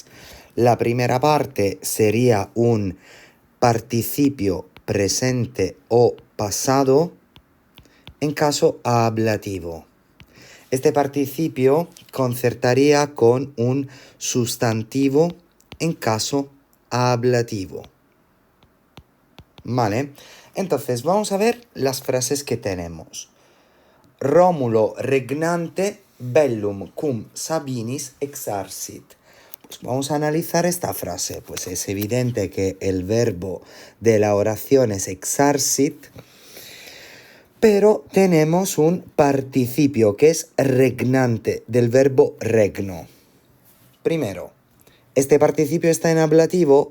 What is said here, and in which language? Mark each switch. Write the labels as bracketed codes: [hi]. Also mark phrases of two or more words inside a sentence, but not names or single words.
[es] La primera parte sería un participio presente o pasado en caso ablativo. Este participio concertaría con un sustantivo en caso ablativo. ¿Vale? Entonces, vamos a ver las frases que tenemos. [la] Romulo regnante bellum cum Sabinis exarcit. [es] Pues vamos a analizar esta frase. Pues es evidente que el verbo de la oración es exarcit, pero tenemos un participio que es regnante del verbo regno. Primero, ¿este participio está en ablativo?